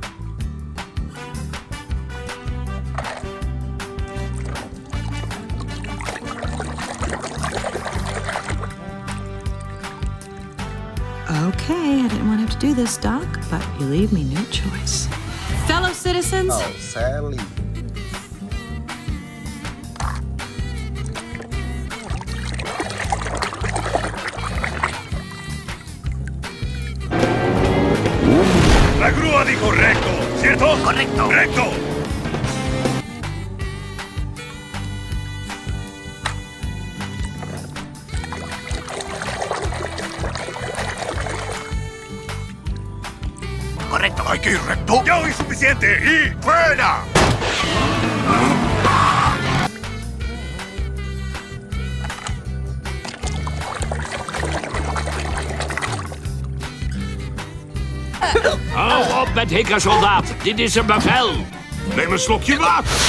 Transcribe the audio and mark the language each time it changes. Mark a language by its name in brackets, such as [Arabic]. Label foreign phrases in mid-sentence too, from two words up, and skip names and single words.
[English] Okay, I didn't want to have to do this, Doc, but you leave me no choice. Fellow citizens, Oh, Sally. [Spanish] La grúa dijo recto, ¿cierto? Correcto. Recto. Correcto. Hay que ir recto. Ya oí suficiente y fuera. [Dutch] Hou op met hikken, soldaat. Dit is een bevel. Neem een slokje water.